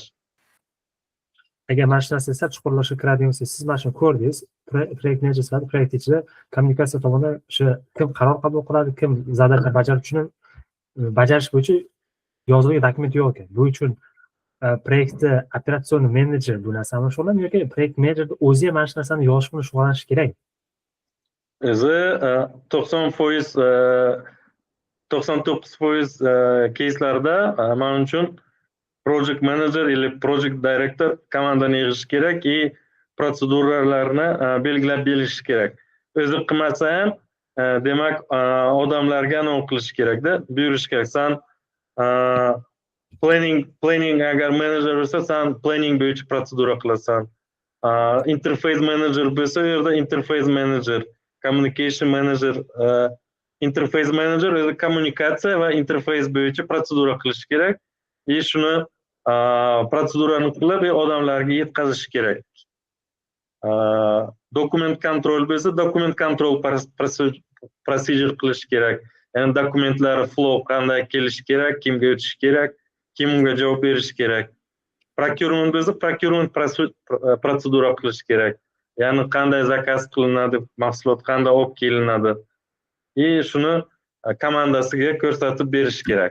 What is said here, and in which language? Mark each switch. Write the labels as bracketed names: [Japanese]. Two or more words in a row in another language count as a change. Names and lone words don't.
[Uzbek] Agar mana shu narsa sal chuqurlashib kiradigan bo'lsak, siz mana shuni ko'rdingiz, proyekt menejer sifatida proyekt ichida kommunikatsiya tomonidan o'sha kim qaror qabul qiladi, kim задача bajarish bo'yicha yozilgan dokument yo'q ekan. Bu uchun proyektda operatsion menejer bu narsani shug'ullanadi yoki proyekt menejerni o'zi ham mana shu narsani yozish bilan shug'ullanishi kerak? O'zi 99% keyslarda men uchun [English] project manager [Uzbek] или [English] project director [Uzbek] komandani yig'ish kerak и protseduralarni belgilab berish kerak. O'zi qilmasa ham demak odamlarga qilish kerakda, buyurish kerak. Sen planning agar menejer bo'lsa, sen planning bo'yicha protsedura qilasan. [English] Interface manager [Uzbek] bo'lsa, u yerda [English] interface manager, communication manager, interface manager [Uzbek] o'zi kommunikatsiya va interface bo'yicha protsedura qilish kerak. И shuni protsedurani qilib odamlarga yetkazish kerak. [English] Document control [Uzbek] bo'lsa, [English] document control procedure [Uzbek] qilish kerak. Ya'ni dokumentlar flow qanday kelishi kerak, kimga o'tishi kerak, kim unga javob berishi kerak. Procurement bo'lsa, procurement protsedura qilish kerak. Ya'ni qanday zakaz qilinadi, mahsulot qanday olib kelinadi. Shuni komandasiga ko'rsatib berish kerak.